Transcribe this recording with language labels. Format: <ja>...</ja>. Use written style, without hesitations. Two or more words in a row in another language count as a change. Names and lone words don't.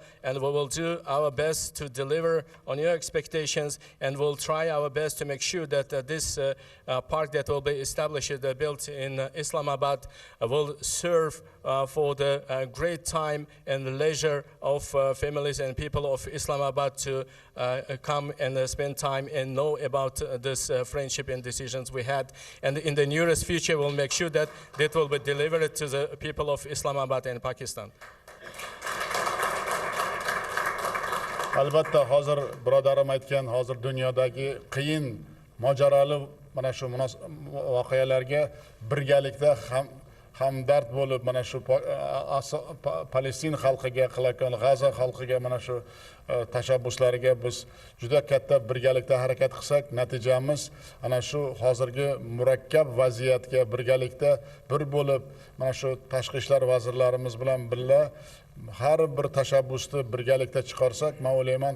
<en>And we will do our best to deliver on your expectations, and we'll try our best to make sure that this park that will be established, built in Islamabad, will serve for the great time and leisure of families and people of Islamabad to come and spend time and know about this friendship and decisions we had. And in the nearest future, we'll make sure that that will be delivered to the people of Islamabad and Pakistan.</en> <uz>Albatta hozir birodarim aytgan hozir dunyodagi qiyin mojaroli mana shu voqealarga birgalikda hamdard bo'lib mana shu Palestin xalqiga qilayotgan G'azo xalqiga mana shu tashabbuslariga biz juda katta birgalikda harakat qilsak, natijamiz ana shu hozirgi murakkab vaziyatga birgalikda bir bo'lib mana shu tashqi ishlar vazirlarimiz bilan birga har bir tashabbusni birgalikda chiqarsak, men o'ylayman</uz>